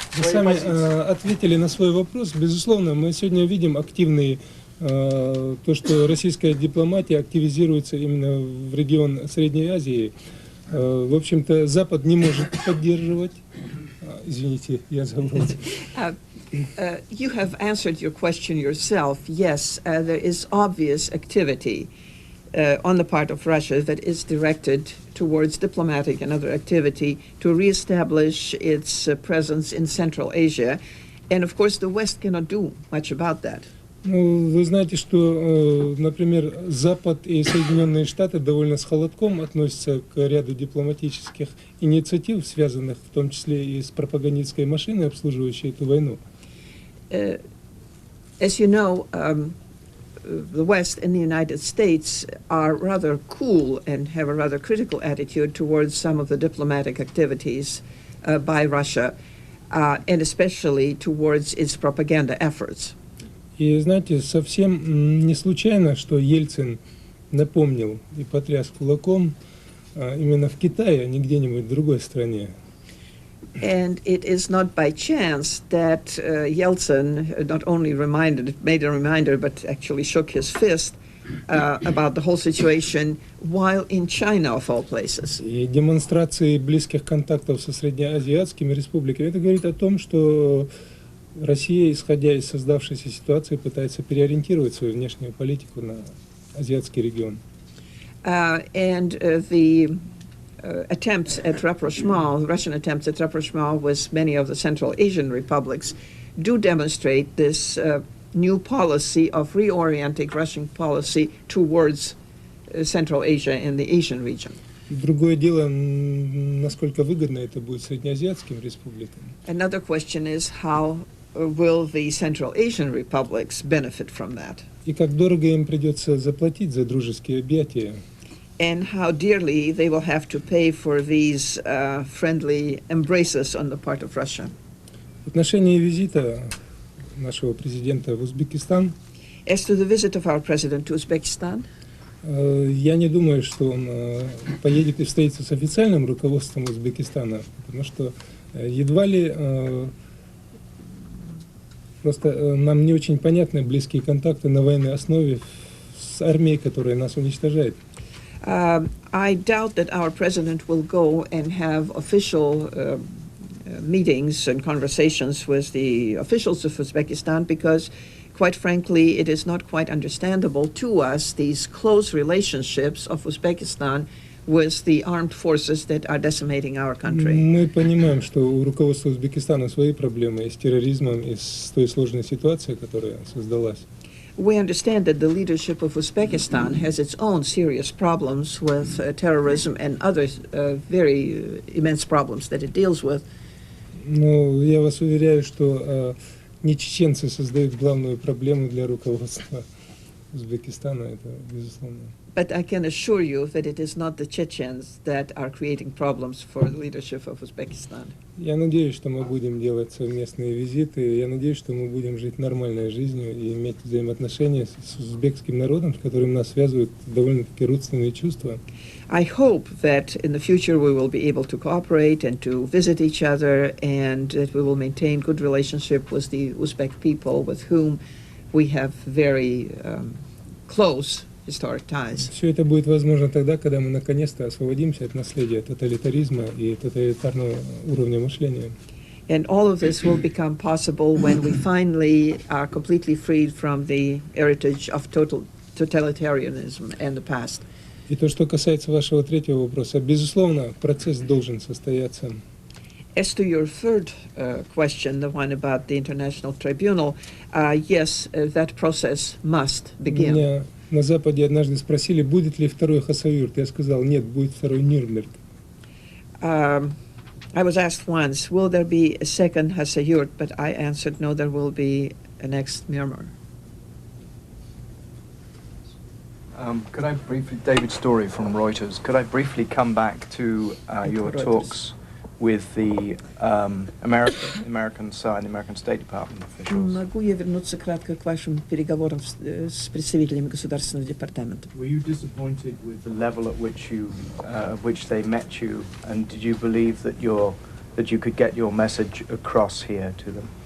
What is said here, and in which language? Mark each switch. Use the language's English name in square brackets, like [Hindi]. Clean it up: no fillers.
[Russian] Вы сами ответили на свой вопрос. Безусловно, мы сегодня видим активный то, что российская дипломатия активизируется именно в регион Средней Азии. В общем-то, Запад не может поддерживать. Извините, я забыл. [English] You have answered your question yourself. Yes, there is obvious activity on the part of Russia that is directed towards diplomatic and other activity to reestablish its presence in Central Asia. And of course, the West cannot do much about that. [Russian] Ну, вы знаете, что, например, Запад и Соединенные Штаты довольно с холодком относятся к ряду дипломатических инициатив, связанных в том числе и с пропагандистской машиной, обслуживающей эту войну. [English] As you know, the West and the United States are rather cool and have a rather critical attitude towards some of the diplomatic activities by Russia, and especially towards its propaganda efforts. [Russian] И знаете, совсем не случайно, что Ельцин напомнил и потряс кулаком именно в Китае, а не где-нибудь в другой стране. [English] And it is not by chance that Yeltsin not only made a reminder, but actually shook his fist about the whole situation while in China, of all places. [Russian] И демонстрации близких контактов со среднеазиатскими республиками, это говорит о том, что Россия, исходя из создавшейся ситуации, пытается переориентировать свою внешнюю политику на азиатский регион. [English] The attempts at rapprochement, Russian attempts at rapprochement with many of the Central Asian republics, do demonstrate this new policy of reorienting Russian policy towards Central Asia and the Asian region. [Russian] Другое дело, насколько выгодно это будет среднеазиатским республикам. [English] Another question is how will the Central Asian republics benefit from that? [Russian] И как дорого им придется заплатить за дружеские объятия. [English] And how dearly they will have to pay for these friendly embraces on the part of Russia. [Russian] В отношении визита нашего президента в Узбекистан, [English] As to the visit of our president to Uzbekistan, [Russian] я не думаю, что он поедет и встретится с официальным руководством Узбекистана, потому что едва ли просто нам не очень понятны близкие контакты на военной основе с армией, которая нас уничтожает. [English] I doubt that our president will go and have official meetings and conversations with the officials of Uzbekistan because, quite frankly, it is not quite understandable to us these close relationships of Uzbekistan with the armed forces that are decimating our country. [Russian] Мы понимаем, что у руководства Узбекистана свои проблемы и с терроризмом, и с той сложной ситуацией, которая создалась. [English] We understand that the leadership of Uzbekistan has its own serious problems with terrorism and other very immense problems that it deals with. [Russian] Но я вас уверяю, что не чеченцы создают главную проблему для руководства Узбекистана, это безусловно. [English] But I can assure you that it is not the Chechens that are creating problems for the leadership of Uzbekistan. [Russian] Я надеюсь, что мы будем делать совместные визиты. Я надеюсь, что мы будем жить нормальной жизнью и иметь взаимоотношения с узбекским народом, с которым нас связывают довольно-таки родственные чувства. [English] I hope that in the future we will be able to cooperate and to visit each other, and that we will maintain good relationship with the Uzbek people, with whom we have very close historic ties. [Russian] Все это будет возможно тогда, когда мы наконец-то освободимся от наследия тоталитаризма и тоталитарного уровня мышления. [English] And all of this will become possible when we finally are completely freed from the heritage of totalitarianism and the past. [Russian] И то, что касается вашего третьего вопроса, безусловно, процесс должен состояться. [English] As to your third question, the one about the International Tribunal, yes, that process must begin. [Russian] Меня на Западе однажды спросили, будет ли второй Хасавюрт. Я сказал, нет, будет второй Нюрнберг. [English] I was asked once, will there be a second Hasayurt? But I answered, no, there will be a next Myanmar. Could I briefly, David Story from Reuters, could I briefly come back to your talks with the American side, the American State Department officials? [Russian] Могу я вернуться кратко к вашим переговорам с представителями Государственного департамента? [English] Were you disappointed with the level at which they met you, and did you believe that you could get your message across here to them?